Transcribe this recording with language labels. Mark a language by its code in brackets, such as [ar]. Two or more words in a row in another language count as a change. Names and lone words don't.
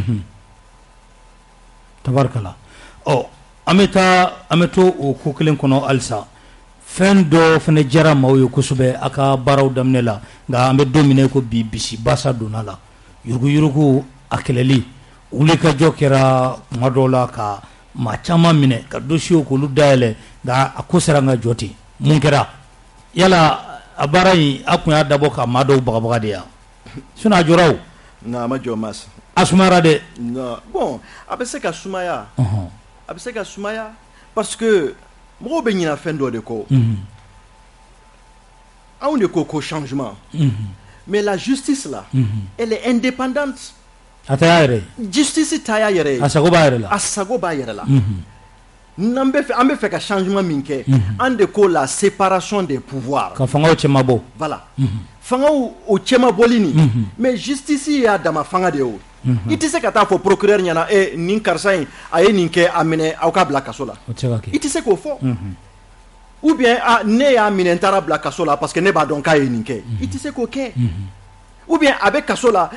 [bm] tabarikala an bɛ to o ko kelen kɔnɔ halisa fɛn dɔ fana diyara maaw ye kosɛbɛ a ka baaraw daminɛ la nka an bɛ don min na ko bi bisi basa donna la yuruguyurugu a kɛlɛli wulikajɔ kɛra kuma dɔw la ka maa caman minɛ ka dosiyew k'olu dayɛlɛ nka a ko sera an ka jɔ ten mun kɛra yala a baara in a tun y'a dabɔ ka maa dɔw bagabaga de yan sinon a jɔra o non a ma jɔ mas a sumayara dɛ non bon a bɛ se ka sumaya a bɛ se ka sumaya [fr] parce que [bm] mɔgɔw bɛ ɲinɛ fɛn dɔ de kɔ anw de ko [fr] changement mais la justice là elle est indépendante [bm] a ta y'a yɛrɛ justice ta y'a yɛrɛ a sago b'a yɛrɛ la a sago b'a yɛrɛ la an bɛ fɛ ka changement min kɛ an de ko [fr] la séparation des pouvoirs [bm] ka fangaw cɛmabɔ voilà fangaw o cɛmabɔli nin mais justice y'a dama fanga de ye o i tɛ se ka taa fɔ procureur ɲɛna nin karisa in a ye nin kɛ a minɛ aw ka bila kaso la i tɛ se k'o fɔ [fr] ou bien [bm] ne y'a minɛ n taara bila kaso la [fr] parce que [bm] ne b'a dɔn k'a ye nin kɛ i tɛ se k'o kɛ [fr] ou bien [bm] a bɛ kaso la